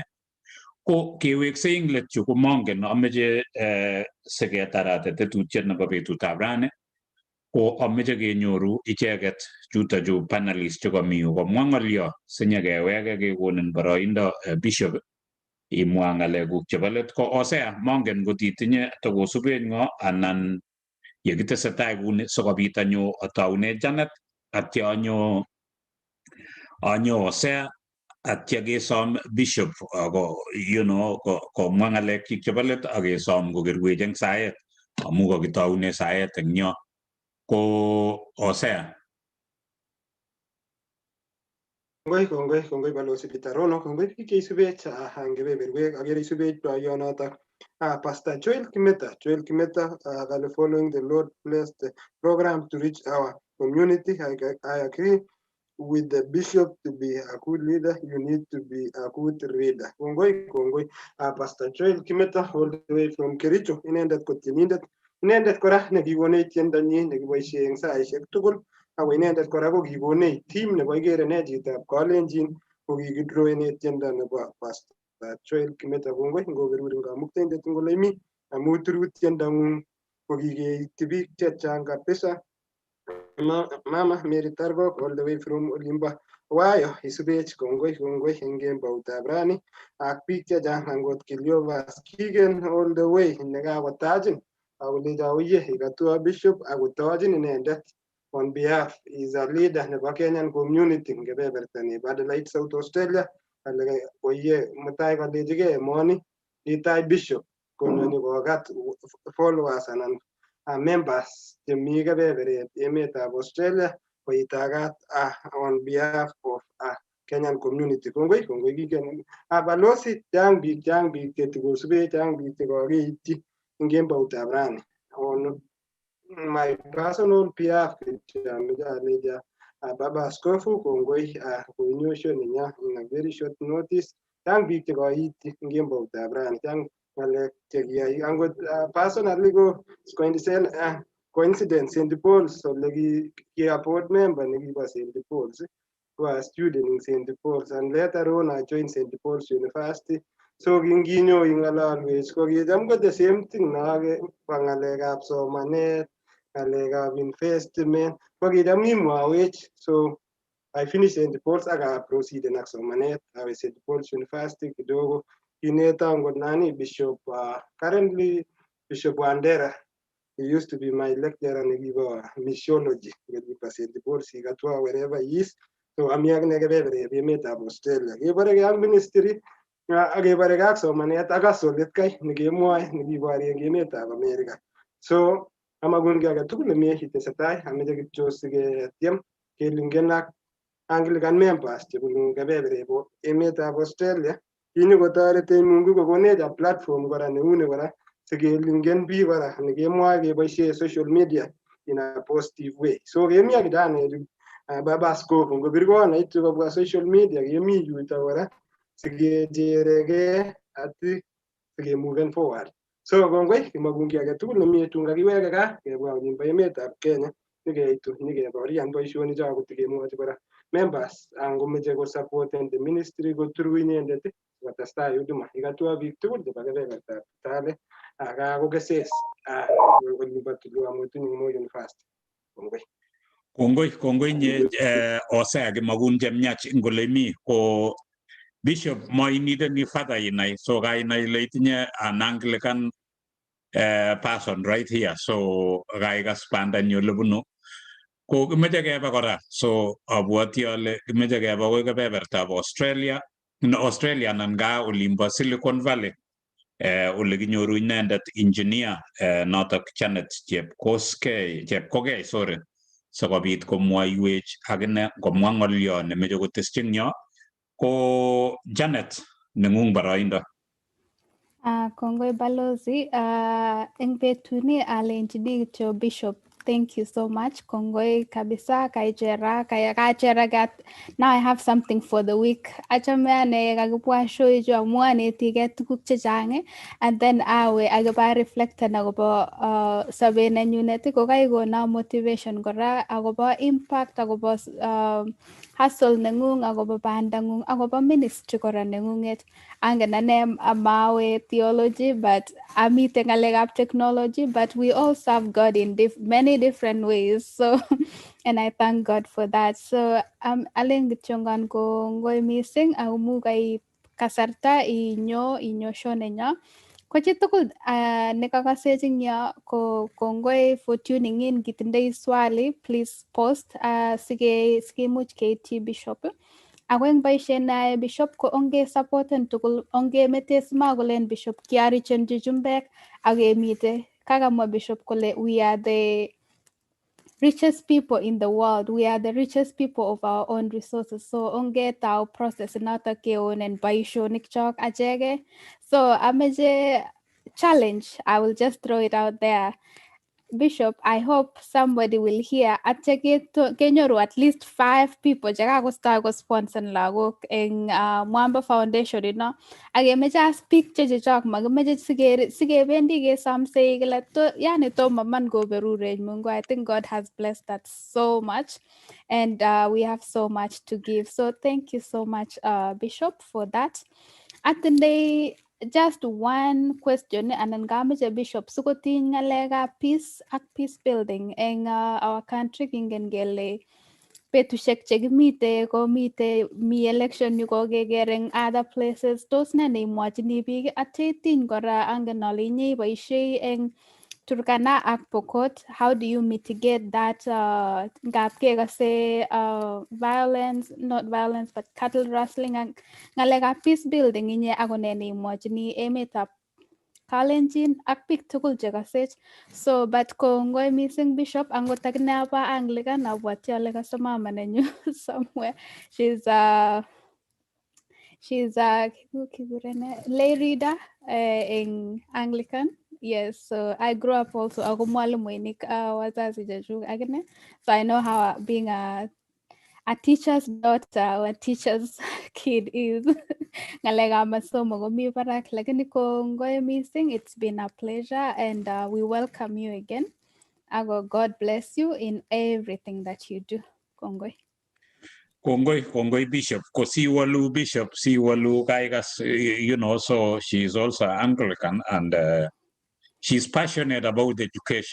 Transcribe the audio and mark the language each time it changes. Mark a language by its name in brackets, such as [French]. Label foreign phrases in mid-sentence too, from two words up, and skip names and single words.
[Kalenjin] Ko keweksei ing let yu ko mongen ameche siketarate tetutiet nebo betutab rani ko ameche kenyoru icheket chuto chu panelist chukami yu komwa ng'olyo sinyekeweke kekonin boroindo Bishop imwa ng'alekuk chebo let ko osea mongen ngot itinye tokosubet ng'o anan yekitesetai kuni sikobit anyo ataune Janet atya anyo osea atya kesom Bishop komwa ng'alekchik chebo let akesom kokerwech eng saet amu kakitaune saet eng nyo. Ko osea. Kongoi balozi Pitarono, kongoi kike subech hangebeberwek agere subech yonotok. [English] Pastor Joel Kimeta, following the Lord bless the program to reach our community. I agree with the bishop to be a good leader, you need to be a good reader. [Kalenjin] Kongoi, Pastor Joel Kimeta, [English] all the way from [Kalenjin] Kericho, inendet kora nekikonech tiendo nyi nekiboisie eng saisiek tugul, ako inendet kora ko kikonech team nebo Igeere ne Chitab Kalenjin ko kikidrowenech tiendo nebo Pastor Joel Kimeta. Kongoi ngoberurin kamuktaindet ngole imi amu turu tiendong'ung ko kikeiti biik chechang kabisa. Mama Mary Targok [English] all the way from [Kalenjin] Olimba Wayo isubech kongoi eng kemboutab rani ak biik chechang angot Kiliovas Kigen [English] all the way [Kalenjin] nekakotachin akolecho uye ikatua Bishop akotochin inendet [English] on behalf is a leader [Kalenjin] nebo Kenyan community eng kebeberta nebo Adelaide South Australia ale oye mutai kolechigei emoni itai Bishop konyoni kokat followers anan members chemi kebeberet emetab Australia koitagat [English] on behalf of Kenyan community. [Kalenjin] Kongoi kiken balozi chang biik chetikosube chang biik chekokeityi eng kemboutab rani. [English] On my personal behalf [Kalenjin] aleja Baba Askofu kongoi koinyosho ninya [English] in a very short notice. [Kalenjin] Chang biik chekoityi eng kemboutab rani chang ngalek chekiyai angot personally ko coincidence St. Paul's ole ki [English] board member [Kalenjin] nekibo St. [English] Paul's who are student in St. Paul's and later on I joined St. [Kalenjin] Paul's University. So kinginyo ingalalwech ko kicham ko [English] the same thing [Kalenjin] nake pa ngalekab somanet, ngalekab investment ko kicham imwawech. [English] So I finished St. [Kalenjin] Paul's aga proceed in somanet. I St. Paul's University kidogo kineta ngodnani Bishop currently Bishop Wandera. [English] He used to be my lecturer in missiology. St. Paul's Sigatwa wherever he is. So I'm young nigga we met up Australia. He was a young ministry. [Kalenjin] Agebarega somanet aga solit kai nigemoy nigibari gemet ab America. So amagun gaga tukule me hitesatai amejagi chosige tiam kelingenak Anglican members chebunu kebeberek bo emetab Australia kini kotoreti mungu kokonech [English] a platform [Kalenjin] kora neune kora sikelingen biik kora nekemwoe keboisie [English] social media in a positive way. [Kalenjin] So kemi ak kijana baba askofu ngobir kona itu kobwa [English] social media [Kalenjin] kemi yuto kora sikechereke ati sikemoving forward. So kongoi kimakungi age tugul nemi tun kakiweke gaa kebwa olimbo emetab Kenya nikeitu nyikeborian boisionik cho kotikemwochi kora members angomeche ko supporten [English] the ministry go through [Kalenjin] inendet kotestai huduma ikatwa biik tugul chebo kebebertab Kitale akakokeses olimbo Tulwa Mwitu Moi University. Kongoi nye Osea Kimagun chemnyach ngolemi ko Bishop moinide ni father inai so ga inai leitinye [English] an Anglican person right here [Kalenjin] so ga spanda nyolebunu ko kimeche kebe kora so abwati ale kimeche kebe ko kebebertab Australia [English] in Australia [Kalenjin] nan ga olimbo Silicon Valley ole kinyoru inendet engineer notok Janet Chepkogei sorry sikobit komwoiwech akine komwa ng'olyo nemeche kotesyin yo ko Janet neng'ung boroindo. Kongoi balozi eng betuni alenjini kityo Bishop, [English] thank you so much. [Kalenjin] Kongoi kabisa kachera gat. [English] Now I have something for the week. [Kalenjin] Achame ane kakibwa show ichu amu anetigei tuguk chechang [English] and then [Kalenjin] awe akiba reflecten akobo sobet nenyunet ko kaikona motivation kora akobo impact akobo hustle neng'ung akobo bandang'ung akobo ministry kora neng'unget. Angen ane amawe [English] theology but [Kalenjin] amite ngalekab [English] technology but we all serve God in many different ways, so and I thank God for that. [Kalenjin] So alen kityongan ko ngoi missing amu kai kasarta inyo shonenyo ko chitugul nekakasech ing yo ko kongoi [English] for tuning in. [Kalenjin] Kitindoi swali please post sikemuch keityi Bishop. Ako eng boisiet nae Bishop ko onge supporten tugul onge mete smagolen Bishop kiarichenji chumbek akemite kakamwa Bishop kole [English] we are the richest people in the world, we are the richest people of our own resources, [Kalenjin] so onge tau process notok keonen boisionik chok achege. [English] So ameche challenge, I will just throw it out there. [Kalenjin] Bishop, [English] I hope somebody will hear [Kalenjin] atya kenyoru [English] at least 5 people [Kalenjin] chekakostoi kosponsor lagok eng Mwamba Foundation ino akemeche as biik chechok makimeche sikebendi kesomsei kila yani tomo man koberurech Mungu. [English] I think God has blessed that so much and we have so much to give, so thank you so much Bishop for that. [Kalenjin] Atindoi [English] just one question and then [Kalenjin] gameche Bishop sikotiny ngalekab peace ak [English] peace building [Kalenjin] eng [English] our country. [Kalenjin] Kingen kele betusiek chekimite komite mi election yu kokeker eng [English] other places, [Kalenjin] tos ne neimwochini biik atya itiny kora angen ale inye iboisie eng Turkana ak Pokot, [English] how do you mitigate that [Kalenjin] ngap kekase [English] violence, not violence but cattle rustling [Kalenjin] ak ngalekab [English] peace building [Kalenjin] inye ako ne neimwochini emetab Kalenjin ak biik tugul chekasech. So but kongoi missing Bishop, angot akine aba Anglican abwati ale kase mama nenyu somewhere [English] she's a lay reader in Anglican. Yes, so I grew up also [Kalenjin] ako mwalimuinik wazazi chechuk akine, [English] so I know how being a teacher's daughter or a teacher's kid is. [Kalenjin] Ngalekab masomo komi barak, lakini kongoi missing, [English] it's been a pleasure and we welcome you again. Ako God bless you in everything that you do. [Kalenjin] Kongoi. Kongoi Bishop. Ko siwalu Bishop, siwalu kaigas, [English] you know, so she's also Anglican and she's passionate about education.